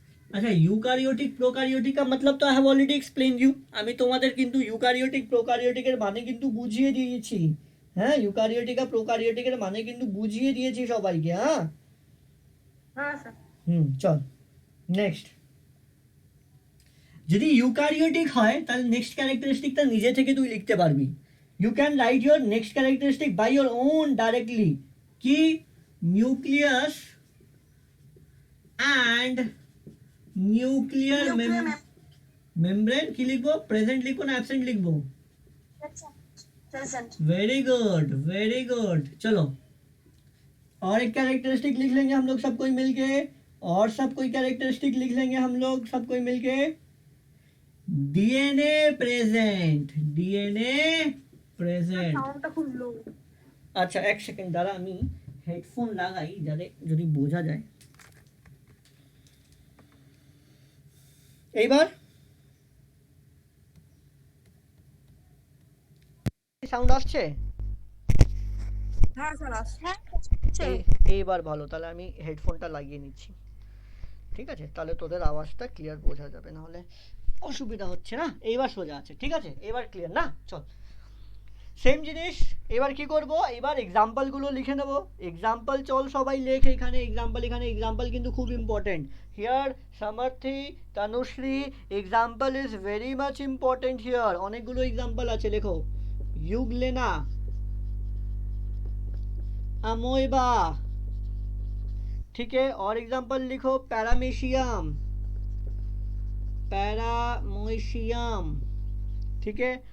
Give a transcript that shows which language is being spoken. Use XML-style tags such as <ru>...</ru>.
<en>আচ্ছা, eukaryotic prokaryotic</en> <hi>का मतलब तो</hi> <en>I have already explain you.</en> <bn>আমি তোমাদের কিন্তু ইউকারিওটিক প্রোকারিওটিকের মানে কিন্তু বুঝিয়ে দিয়েছি। হ্যাঁ, ইউকারিওটিক আর প্রোকারিওটিকের মানে কিন্তু বুঝিয়ে দিয়েছি সবাইকে। হ্যাঁ হ্যাঁ স্যার। চল নেক্সট। যদি ইউকারিওটিক হয় তাহলে নেক্সট ক্যারেক্টারিস্টিকটা নিজে থেকে তুই লিখতে পারবি।</bn> <en>you can write your next characteristic by your own directly, কি nucleus and nuclear nuclear</en> <bn>membrane কি লিখবো, প্রেজেন্ট লিখবো না অ্যাবসেন্ট লিখবো?</bn> <en>Present. Very good very good.</en> <hi>चलो और एक कैरेक्टरिस्टिक लिख लेंगे हम लोग सब कोई मिलके, और सब कोई कैरेक्टरिस्टिक लिख लेंगे हम लोग सब कोई मिलके।</hi> <en>DNA present, DNA present.</en> <bn>সাউন্ডটা খুব লো। আচ্ছা এক সেকেন্ড দাঁড়া, আমি হেডফোন লাগাই যাতে যদি বোঝা যায়। এইবার সাউন্ড আসছে? হ্যাঁ স্যার আসছে। এইবার ভালো, তাহলে আমি হেডফোনটা লাগিয়ে নিচ্ছি। ঠিক আছে, তাহলে তোদের আওয়াজটা ক্লিয়ার বোঝা যাবে, না হলে অসুবিধা হচ্ছে না। এইবার সোজা আছে, ঠিক আছে, এবার ক্লিয়ার না? চল সেম জিনিস, এবার কি করব, এবার এক্সাম্পলগুলো লিখে নেব। এক্সাম্পল চল সবাই লেখ এখানে এক্সাম্পল, এখানে এক্সাম্পল কিন্তু খুব important.</bn> <en>Here Samarthi, Tanushree, example is very much important here.</en> <bn>অনেকগুলো এক্সাম্পল আছে, লেখো।</bn> <hi>ইউগলেনা, अमोइबा, ठीक है। और एग्जाम्पल लिखो पैरामीशियम, पैरामोशियम, ठीक है।</hi>